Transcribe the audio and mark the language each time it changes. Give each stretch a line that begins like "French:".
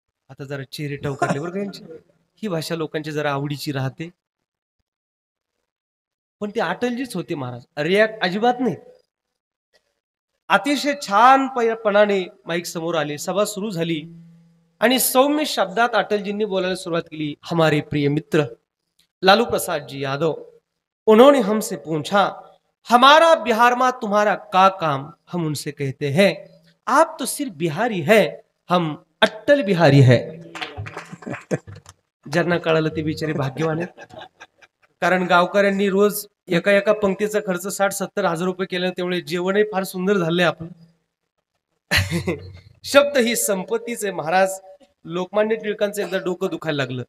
Marathi: आता जरा चेहरे टवकारले बरं का यांचे. ही भाषा लोकांची जरा आवडीची राहते. पण ते अटलजीच होते महाराज, रिॲक्ट अजिबात नाही. अतिशय छानपणाने माईक समोर आले, सभा सुरू झाली आणि सौम्य शब्दात अटलजींनी बोलायला सुरुवात केली.
Hindi: हमारे प्रिय मित्र लालू प्रसाद जी यादव, उन्होंने हमसे पूछा, हमारा बिहार में तुम्हारा का काम. हम उनसे कहते हैं, आप तो सिर्फ बिहारी है, हम अट्टल बिहारी है.
Marathi: ज्यांना कळालं ते बिचारे भाग्यवान आहेत, कारण गावकऱ्यांनी रोज एका एका पंक्तीचा खर्च 60-70 हजार रुपये केला, त्यामुळे जेवणही फार सुंदर झालंय आपलं. शब्द ही संपत्तीचे महाराज. लोकमान्य टिळकांचं एकदा डोकं दुखायला लागलं.